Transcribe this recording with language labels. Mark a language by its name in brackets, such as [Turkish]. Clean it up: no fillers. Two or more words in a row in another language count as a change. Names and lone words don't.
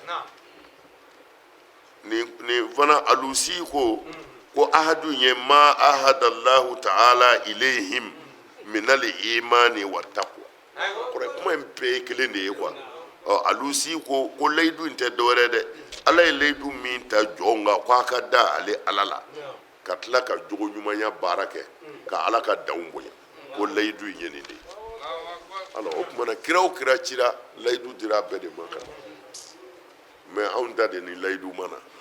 [Bambara] ye nin fana Alusi ko ahadu ye ma [Arabic] عهد الله تعالى إليهم من الإيمان والتقوى [Bambara] kɔrɔ kuma in bɛɛ ye kelen de ye quoi Alusi ko layidu in tɛ dɔwɛrɛ dɛ ala ye layidu min ta jɔn kan ko a ka da ale ala la ka tila ka jogo ɲumanya baara kɛ ka ala ka danw bonya ko layidu in ye nin de alors o kumana kira o kira cira layidu dira bɛɛ de ma kan mais anw ta de ni layidu mana